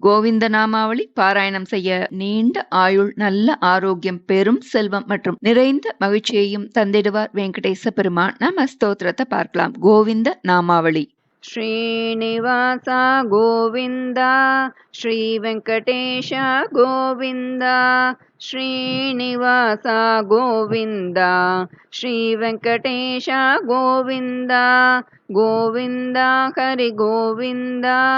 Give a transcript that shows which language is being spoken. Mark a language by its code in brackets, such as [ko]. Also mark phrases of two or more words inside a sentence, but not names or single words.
[ta] கோவிந்த நாமாவளி பாராயணம் செய்ய நீண்ட ஆயுள், நல்ல ஆரோக்கியம், பெரும் செல்வம் மற்றும் நிறைந்த மகிழ்ச்சியையும் தந்திடுவார் வெங்கடேச பெருமான். நம்ம ஸ்தோத்திரத்தை பார்க்கலாம். கோவிந்த நாமாவளி. [sa] ಶ್ರೀನಿವಾಸ ಗೋವಿಂದ ಶ್ರೀ ವೆಂಕಟೇಶ ಗೋವಿಂದ ಶ್ರೀನಿವಾಸ ಗೋವಿಂದ ಶ್ರೀ ವೆಂಕಟೇಶ ಗೋವಿಂದ ಗೋವಿಂದ ಹರಿ ಗೋವಿಂದ